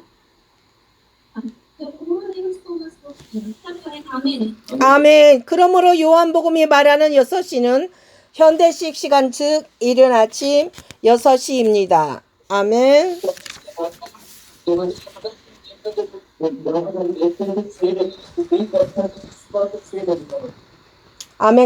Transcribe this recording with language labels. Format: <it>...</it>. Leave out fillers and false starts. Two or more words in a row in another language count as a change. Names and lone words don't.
<ur>جب انہوں نے اس کو مستور کیا، سب کہے آمین.</ur> <ko>아멘. 그러므로 요한복음이 말하는 6시는 현대식 시간 즉 이른 아침 6시입니다. 아멘. 아멘.</ko>